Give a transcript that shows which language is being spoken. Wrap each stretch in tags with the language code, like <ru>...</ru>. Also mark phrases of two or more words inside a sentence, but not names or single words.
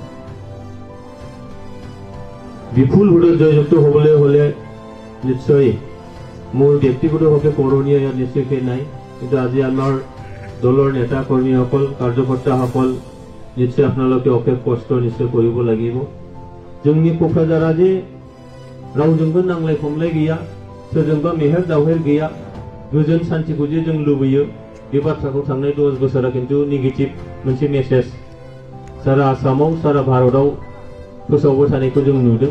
<as>বিপুল ভোটত জয়যুক্ত হবলৈ হলে নিশ্চয় মোৰ ব্যক্তিগতভাৱে কৰণীয় ইয়াত নিশ্চয় নাই, কিন্তু আজি আমাৰ দলৰ নেতা কৰ্মীসকল কাৰ্যকৰ্তাসকল নিশ্চয় আপোনালোকে অশেষ কষ্ট নিশ্চয় কৰিব লাগিব।</as> <brx>जोंनि क'क्राझारा जे रावजोंबो नांलाय खमलाय गैया, सोरजोंबा मेहेर दावहेर गैया, गोजोन शान्तिखौ जे जों लुबैयो, बे बाथ्राखौ थांनाय 10 बोसोरा खिन्थु नेगेटिभ मोनसे मेसेज सारा आसामाव सारा भारताव फोसावबाय थानायखौ जों नुदों।</brx>